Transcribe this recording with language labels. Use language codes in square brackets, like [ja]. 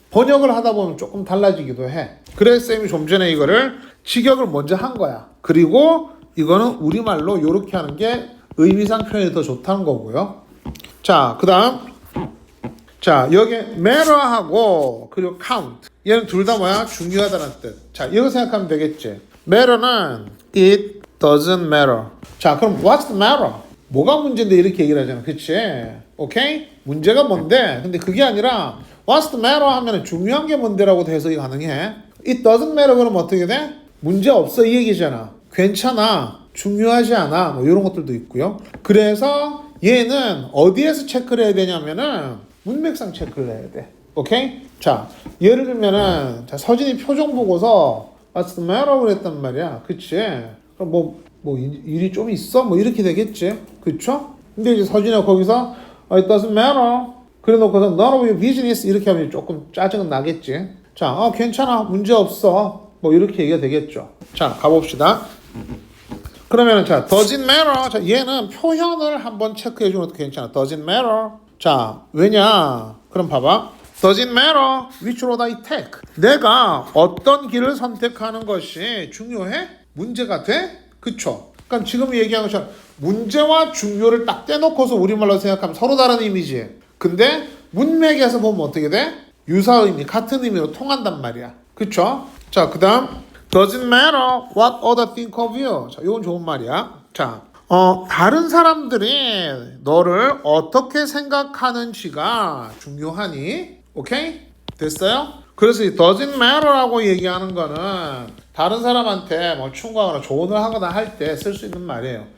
[ko] 번역을 하다 보면 조금 달라지기도 해. 그래서 쌤이 좀 전에 이거를 직역을 먼저 한 거야. 그리고 이거는 우리말로 이렇게 하는 게 의미상 표현이 더 좋다는 거고요. 자, 그 다음 자, 여기 matter하고 그리고 count 얘는 둘 다 뭐야? 중요하다는 뜻. 자, 이거 생각하면 되겠지. [en] matter는 it doesn't matter. [ko] 자, 그럼 [en] what's the matter? [ko] 뭐가 문제인데 이렇게 얘기를 하잖아. 그치? 오케이? 문제가 뭔데? 근데 그게 아니라 [en] what's the matter [ko] 하면 중요한 게 뭔데라고 해석이 가능해. [en] it doesn't matter [ko] 그러면 어떻게 돼? 문제 없어 이 얘기잖아. 괜찮아. 중요하지 않아. 뭐 이런 것들도 있고요. 그래서 얘는 어디에서 체크를 해야 되냐면은 문맥상 체크를 해야 돼. 오케이? 자, 예를 들면은 자, 서진이 표정 보고서 [en] what's the matter [ko] 그랬단 말이야. 그치? 그럼 뭐 일이 좀 있어? 뭐 이렇게 되겠지. 그쵸? 근데 이제 서진이가 거기서 [en] it doesn't matter [ko] 그래 놓고서 [en] none of your business [ko] 이렇게 하면 조금 짜증은 나겠지. 자, 괜찮아. 문제 없어. 뭐 이렇게 얘기가 되겠죠. 자, 가봅시다. 그러면은 자, doesn't matter. 자, 얘는 표현을 한번 체크해 주는 것도 괜찮아. [en] doesn't matter. [ko] 자, 왜냐? 그럼 봐봐. [en] doesn't matter which road I take. [ko] 내가 어떤 길을 선택하는 것이 중요해? 문제가 돼? 그쵸? 그러니까 지금 얘기한 것처럼 문제와 중요를 딱 떼놓고서 우리말로 생각하면 서로 다른 이미지. 근데 문맥에서 보면 어떻게 돼? 유사의미, 같은 의미로 통한단 말이야. 그쵸? 자, 그 다음 [en] doesn't matter what other think of you. [ko] 자, 이건 좋은 말이야. 자, 다른 사람들이 너를 어떻게 생각하는지가 중요하니? 오케이? 됐어요? 그래서 이 doesn't matter라고 얘기하는 거는 다른 사람한테 뭐 충고하거나 조언을 하거나 할 때 쓸 수 있는 말이에요.